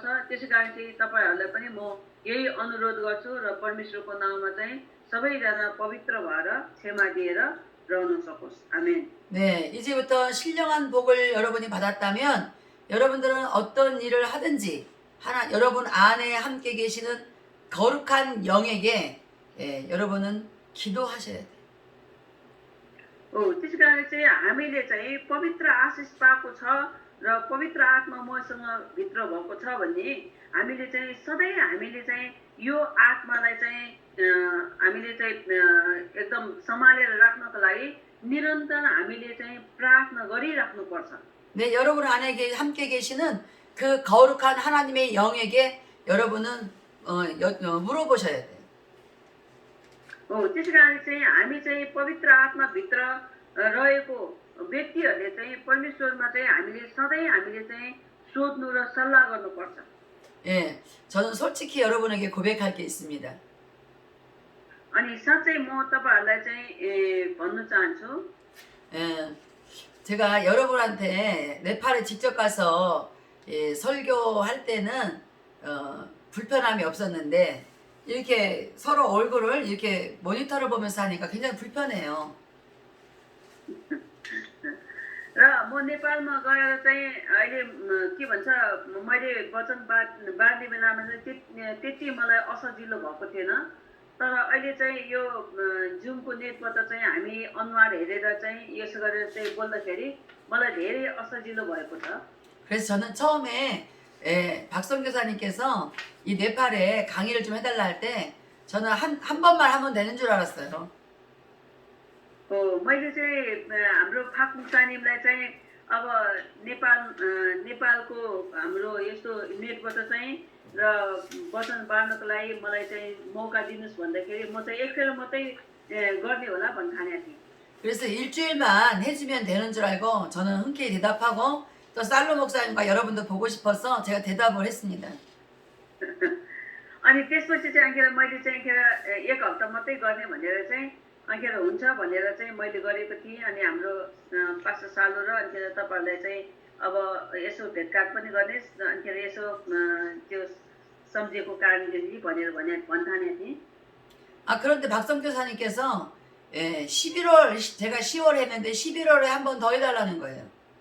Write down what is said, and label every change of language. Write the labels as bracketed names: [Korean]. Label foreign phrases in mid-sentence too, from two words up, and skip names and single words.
[Nepali] त्यसै कारण चाहिँ तपाईहरुलाई पनि म यही अनुरोध गर्छु र परमेश्वरको नाममा चाहिँ सबैजना पवित्र भएर क्षमा दिएर रहन सकोस्। आमेन। [Korean] 네, 이제부터 신령한 복을 여러분이 받았다면 여러분들은 어떤 일을 하든지 여러분 안에 함께 계시는 거룩한 영에게 여러분은 기도하셔야 돼요. [Nepali] हो त्यसै कारण चाहिँ हामीले चाहिँ पवित्र आशिष पाएको छ र पवित्र आत्मा मसँग भित्र भएको छ भन्ने हामीले चाहिँ सधैँ हामीले चाहिँ यो आत्मालाई चाहिँ हामीले चाहिँ एकदम सम्हालेर राख्नको लागि निरन्तर हामीले चाहिँ प्रार्थना गरिराख्नुपर्छ। [Korean] 네, 여러분 안에 함께 계시는 그 거룩한 하나님의 영에게 여러분은 물어보셔야 돼요. [Nepali] हो त्यसै कारण चाहिँ हामी चाहिँ पवित्र आत्मा भित्र रहेको व्यक्तिहरूले चाहिँ परमेश्वरमा चाहिँ हामीले सधैँ हामीले चाहिँ सोध्नु र सल्लाह गर्नुपर्छ। [Korean] 예, 저는 솔직히 여러분에게 고백할 게 있습니다. [Nepali] अनि साँच्चै म तपाईहरुलाई चाहिँ भन्न चाहन्छु [Korean] 예, 제가 여러분한테 네팔에 직접 가서 설교할 때는 불편함이 없었는데 이렇게 서로 얼굴을 이렇게 모니터를 보면서 하니까 굉장히 불편해요. [Nepali] र म नेपालमा गएर चाहिँ अहिले के भन्छ मैले वचन बाँड्ने बेलामा चाहिँ त्यति मलाई असजिलो भएको थिएन तर अहिले चाहिँ यो जुमको नेटबाट चाहिँ हामी अनुहार हेरेर चाहिँ यसो गरेर चाहिँ बोल्दाखेरि मलाई धेरै असजिलो भएको छ। [Korean] 그래서 저는 처음에 박성 교사님께서 이 네팔에 강의를 좀 해달라 할 때 저는 한 번만 하면 되는 줄 알았어요. [Nepali] हो मैले चाहिँ हाम्रो फाक्मुङ सानिमलाई चाहिँ अब नेपालको हाम्रो यस्तो नेटबाट चाहिँ र वचन बाँड्नको लागि मलाई चाहिँ मौका दिनुस् भन्दाखेरि म चाहिँ एकखेर मात्रै गर्ने होला भन्ने ठानेको थिएँ। [Korean] 그래서 일주일만 해주면 되는 줄 알고 저는 흔쾌히 대답하고 또 살로 목사님과 여러분도 보고 싶어서 제가 대답을 했습니다. [Nepali] अनि त्यसपछि चाहिँ अंखेर मैले चाहिँ एक हप्ता मात्रै गर्ने भनेर चाहिँ अंखेर हुन्छ भनेर चाहिँ मैले गरेको थिएँ। अनि हाम्रो पास्टर सालो र अंखेर तपाईहरुलाई चाहिँ अब यसो भेटघाट पनि गर्नेस् अंखेर यसो त्यो सम्झेको कारणले भनेर भन्ठानेको थिएँ। [Korean] 그런데 박성 교사님께서 11월 제가 10월에 했는데 11월에 한 번 더 해달라는 거예요.